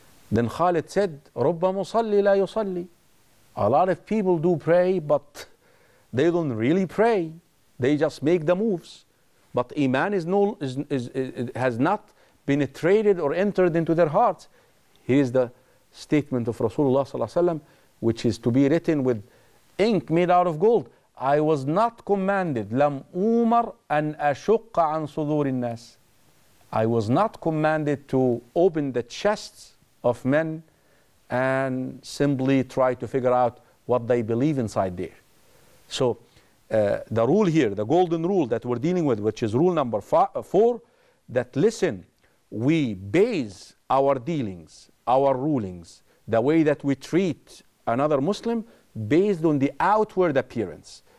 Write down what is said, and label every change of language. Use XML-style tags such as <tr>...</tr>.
<en>Then Khalid said,</en> <ar>رُبَّ مُصَلِّي لَا يُصَلِّي,</ar> <en>a lot of people do pray, but they don't really pray. They just make the moves. But Iman has not penetrated or entered into their hearts. Here is the statement of Rasulullah sallallahu alaihi wasallam, which is to be written with ink made out of gold. I was not commanded,</en> <ar>لَمْ أُمَرْ أَنْ أَشُقَّ عَنْ صُدُورِ النَّاسِ.</ar> <en>I was not commanded to open the chests of men and simply try to figure out what they believe inside there. So the rule here, the golden rule that we're dealing with, which is rule number 4, that listen, we base our dealings, our rulings, the way that we treat another Muslim based on the outward appearance.</en>